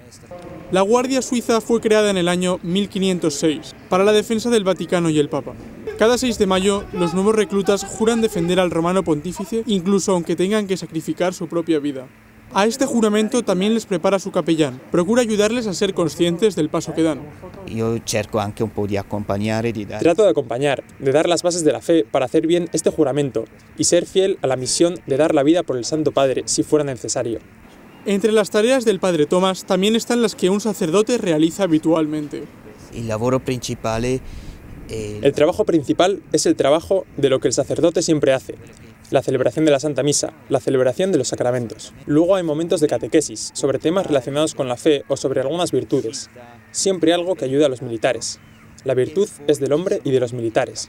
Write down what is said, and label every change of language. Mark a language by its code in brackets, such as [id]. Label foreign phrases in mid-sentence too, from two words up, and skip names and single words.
[es] La Guardia Suiza fue creada en el año 1506 para la defensa del Vaticano y el Papa. Cada 6 de mayo, los nuevos reclutas juran defender al romano pontífice, incluso aunque tengan que sacrificar su propia vida. A este juramento también les prepara su capellán. Procura ayudarles a ser conscientes del paso que dan. [it] Yo cerco anche un po' di accompagnare, di dare. [es] Trato de acompañar, de dar las bases de la fe para hacer bien este juramento y ser fiel a la misión de dar la vida por el Santo Padre si fuera necesario. Entre las tareas del Padre Tomás también están las que un sacerdote realiza habitualmente. [it] El lavoro principale. [es] El trabajo principal es el trabajo de lo que el sacerdote siempre hace. La celebración de la Santa Misa, la celebración de los sacramentos. Luego hay momentos de catequesis, sobre temas relacionados con la fe o sobre algunas virtudes. Siempre algo que ayude a los militares. La virtud es del hombre y de los militares.